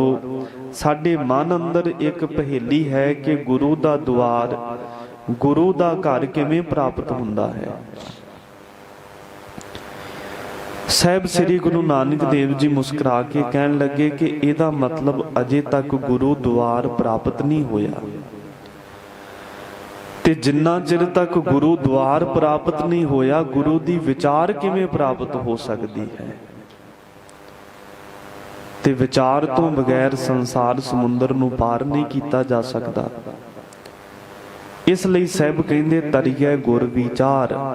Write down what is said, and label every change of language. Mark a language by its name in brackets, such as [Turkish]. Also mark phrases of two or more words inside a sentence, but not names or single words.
[Punjabi] ਸਾਡੇ ਮਨ ਅੰਦਰ ਇੱਕ ਪਹੇਲੀ ਹੈ ਕਿ ਗੁਰੂ ਦਾ ਦੁਆਰ, ਗੁਰੂ ਦਾ ਘਰ ਕਿਵੇਂ ਪ੍ਰਾਪਤ ਹੁੰਦਾ ਹੈ। ਸਾਹਿਬ ਸ੍ਰੀ ਗੁਰੂ ਨਾਨਕ ਦੇਵ ਜੀ ਮੁਸਕਰਾ ਕੇ ਕਹਿਣ ਲੱਗੇ ਕਿ ਇਹਦਾ ਮਤਲਬ ਅਜੇ ਤੱਕ ਗੁਰੂ ਦੁਆਰ ਪ੍ਰਾਪਤ ਨਹੀਂ ਹੋਇਆ। ਤੇ ਜਿੰਨਾ ਚਿਰ ਤੱਕ ਗੁਰੂ ਦੁਆਰ ਪ੍ਰਾਪਤ ਨਹੀਂ ਹੋਇਆ, ਗੁਰੂ ਦੀ ਵਿਚਾਰ ਕਿਵੇਂ ਪ੍ਰਾਪਤ ਹੋ ਸਕਦੀ ਹੈ? ਤੇ ਵਿਚਾਰ ਤੋਂ ਬਗੈਰ ਸੰਸਾਰ ਸਮੁੰਦਰ ਨੂੰ ਪਾਰ ਨਹੀਂ ਕੀਤਾ ਜਾ ਸਕਦਾ। ਇਸ ਲਈ ਸਾਹਿਬ ਕਹਿੰਦੇ ਤਰੀਐ ਗੁਰ ਵਿਚਾਰ।